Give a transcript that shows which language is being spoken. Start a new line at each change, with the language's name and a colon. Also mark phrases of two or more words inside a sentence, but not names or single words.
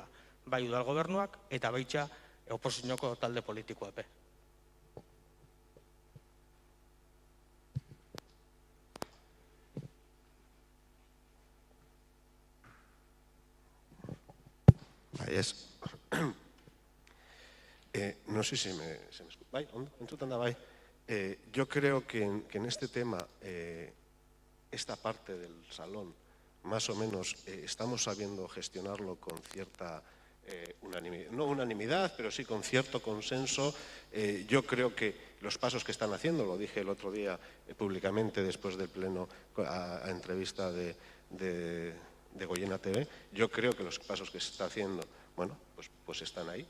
Basque: Bai udal gobernuak, eta baitxa oposizioko talde politikoa epe. Bai, ez.
Spanish: No sé si me escucha.
Basque: Bai, ondo, entzuten da, bai.
Spanish: Yo creo que en este tema, esta parte del salón, más o menos, estamos sabiendo gestionarlo con cierta unanimidad, no unanimidad, pero sí con cierto consenso. Yo creo que los pasos que están haciendo, lo dije el otro día públicamente después del pleno a entrevista de Goyena TV, yo creo que los pasos que se está haciendo, bueno, pues están ahí.